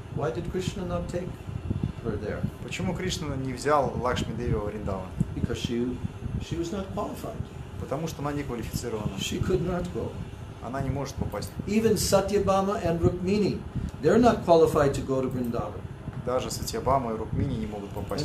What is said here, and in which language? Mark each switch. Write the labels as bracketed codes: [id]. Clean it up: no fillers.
[en] Why did Krishna not take her there? [ru] Почему Кришна не взял Лакшми Деви во Вриндаван? [en] Because she was not qualified. [ru] Потому что она не квалифицирована. [en] She could not go. [ru] Она не может попасть. [en] Even Satyabhama and Rukmini, they're not qualified to go to Vrindavan. [ru] Даже Сатьябама и Рукмини не могут попасть.